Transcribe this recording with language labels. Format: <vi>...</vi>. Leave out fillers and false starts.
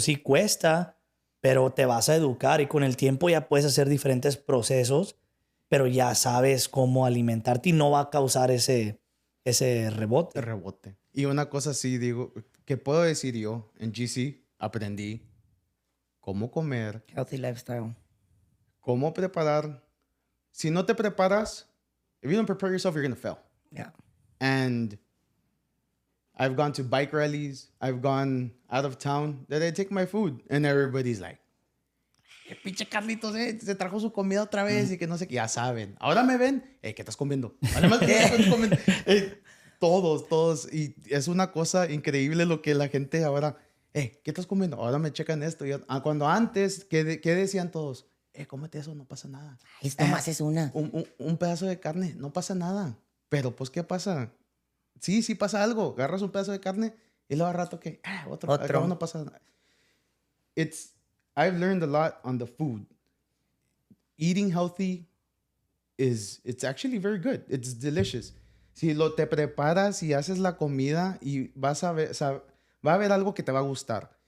<es>Sí cuesta, pero te vas a educar y con el tiempo ya puedes hacer diferentes procesos, pero ya sabes cómo alimentarte y no va a causar ese rebote. rebote. Y una cosa sí digo, que puedo decir yo, en GC aprendí cómo comer,</es> <en>Healthy lifestyle.</en> <es>cómo preparar. Si no te preparas,</es> <en>if you don't prepare yourself, you're going to fail. Yeah. And I've gone to bike rallies, I've gone out of town, that I take my food, and everybody's like,</en> <es>pinche Carlitos, se trajo su comida otra vez y que no sé qué, ya saben. Ahora me ven, ¿qué estás comiendo? Además, ¿qué estás comiendo? Todos. Y es una cosa increíble lo que la gente ahora, ¿qué estás comiendo? Ahora me checan esto. Cuando antes, ¿qué decían todos? Cómete eso, no pasa nada. Esto más es una. Un pedazo de carne, no pasa nada. Pero, pues, ¿qué pasa? Sí pasa algo. Agarras un pedazo de carne y luego al rato que, otro. Acá no pasa nada.</es> <en>I've learned a lot on the food. Eating healthy it's actually very good. It's delicious.</en> <es>Si te preparas y haces la comida y vas a ver, va a haber algo que te va a gustar.</es>